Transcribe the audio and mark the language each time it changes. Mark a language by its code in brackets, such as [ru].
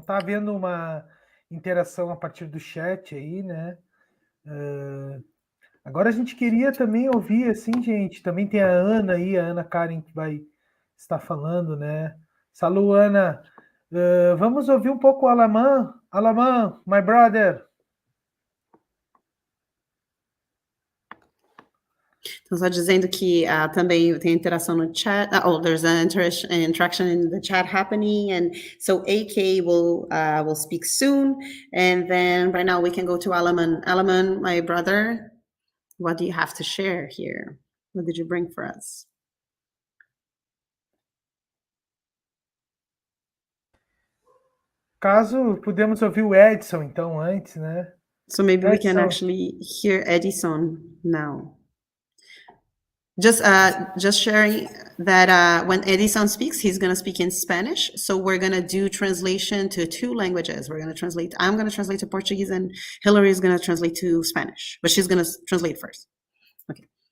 [pt] Tá havendo uma interação a partir do chat aí, né, agora a gente queria também ouvir, assim, gente, também tem a Ana aí, a Ana Karen, que vai estar falando, né? Salu, Ana. Vamos ouvir um pouco o Alamã. [en] Alamã, my brother. [pt] Então, só dizendo que também tem interação no chat. [en] There's an interaction in the chat happening, and so AK will speak soon, and then right now we can go to Alaman. Alaman, my brother, what do you have to share here? What did you bring for us? [pt] Caso podemos ouvir o Edson, então, antes, né? [en] So maybe Edson. We can actually hear Edison now. Just sharing that when Edison speaks, he's going to speak in Spanish. So we're going to do translation to 2 languages. I'm going to translate to Portuguese, and Hillary is going to translate to Spanish, but she's going to translate first. Okay.